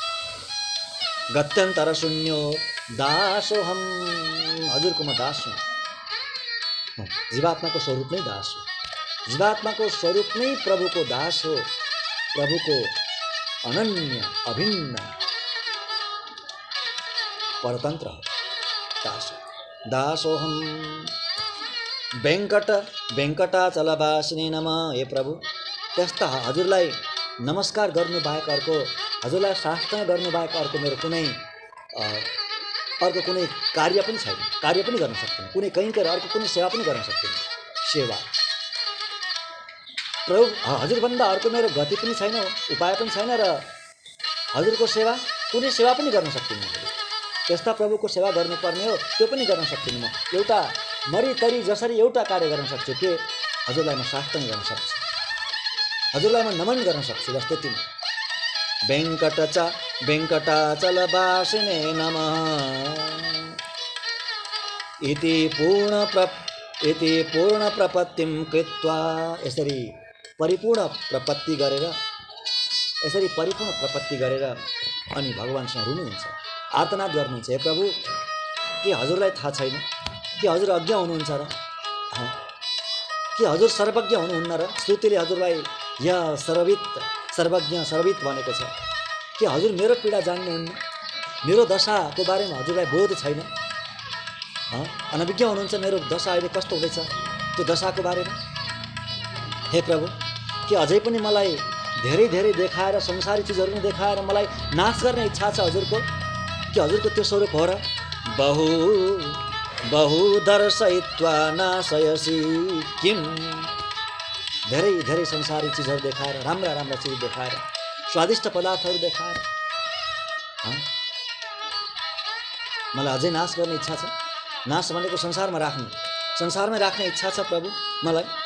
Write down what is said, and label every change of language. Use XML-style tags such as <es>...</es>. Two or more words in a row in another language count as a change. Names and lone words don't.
<sa>गत्यन्तर शून्यो दासोहम,</sa> <ne>हजुरको म दास हुँ। जीवात्माको स्वरूप नै दास हो, जीवात्माको स्वरूप नै प्रभुको दास हो, प्रभुको अनन्य अभिन्न परतन्त्र हो, दास हो।</ne> <sa>दासोहम वेङ्कटाचलवासिने नमः।</sa> <ne>हे प्रभु, त्यस्ता हजुरलाई नमस्कार गर्नु बाहेक अर्को, हजुरलाई साष्टाङ्ग गर्नु बाहेक अर्को मेरो कुनै कार्य पनि छैन, कार्य पनि गर्न सक्दिनँ, कुनै कहीँ गएर अर्को कुनै सेवा पनि गर्न सक्दिनँ। सेवा प्रभु, हजुरभन्दा अर्को मेरो गति पनि छैन, उपाय पनि छैन, र हजुरको सेवा कुनै सेवा पनि गर्न सक्दिनँ। त्यस्ता प्रभुको सेवा गर्नुपर्ने हो, त्यो पनि गर्न सक्दिनँ। म एउटा मरितरी जसरी एउटा कार्य गर्न सक्छु, के हजुरलाई म साष्टाङ्ग गर्न सक्छु, हजुरलाई म नमन गर्न सक्छु, बस त्यति नै।</ne> <sa>वेङ्कटाचलवासिने नमः इति पूर्ण प्रपत्तिं कृत्वा।</sa> <ne>यसरी परिपूर्ण प्रपत्ति गरेर, अनि भगवानसँग रुनुहुन्छ, आर्तनाद गर्नुहुन्छ। हे प्रभु, के हजुरलाई थाहा छैन कि हजुर अज्ञ हुनुहुन्छ र? के हजुर सर्वज्ञ हुनुहुन्न र? श्रुतिले हजुरलाई या सर्वज्ञ सर्ववित भनेको छ। के हजुर मेरो पीडा जान्नुहुन्न? मेरो दशाको बारेमा हजुरलाई बोध छैन? अनभिज्ञ हुनुहुन्छ मेरो दशा अहिले कस्तो हुँदैछ त्यो दशाको बारेमा? हे प्रभु, के अझै पनि मलाई धेरै धेरै देखाएर, संसारी चिजहरू पनि देखाएर मलाई नाश गर्ने इच्छा छ हजुरको? के हजुरको त्यो स्वरूप हो र?</ne> <sa>बहु दर्शयित्वा नाशयसि किम।</sa> <ne>धेरै धेरै संसारी चिजहरू देखाएर, राम्रा राम्रा चिज देखाएर, स्वादिष्ट पदार्थहरू देखाएर मलाई अझै नाश गर्ने इच्छा छ। नाश भनेको संसारमा राख्ने इच्छा छ प्रभु मलाई।</ne>